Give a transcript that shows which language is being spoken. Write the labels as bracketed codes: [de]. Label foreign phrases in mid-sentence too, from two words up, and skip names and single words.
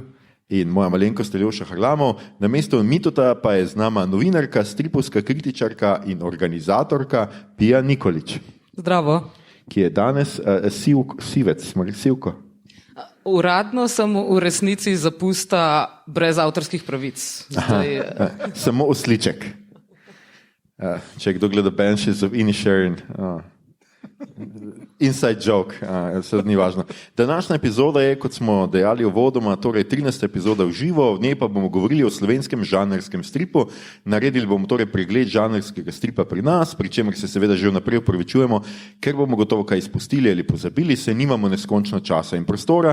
[sl] In moja malenkost Aljoša Harlamov. Namesto Mitota pa je z nama novinarka, stripovska kritičarka in organizatorka Pija Nikolič. Zdravo. Ki je danes sivec, smo rekli sivko. Uradno sem v resnici zapusta brez avtorskih pravic. Samo osliček. Če kdo gleda Banshees of Inisherin. [en] Inside joke, [sl] se ni važno. Današnja epizoda je, kot smo dejali uvodoma, torej 13. epizoda v živo, v njej pa bomo govorili o slovenskem žanrskem stripu. Naredili bomo torej pregled žanrskega stripa pri nas, pri čemer se seveda že vnaprej opravičujemo, ker bomo gotovo kaj izpustili ali pozabili, se nimamo neskončno časa in prostora.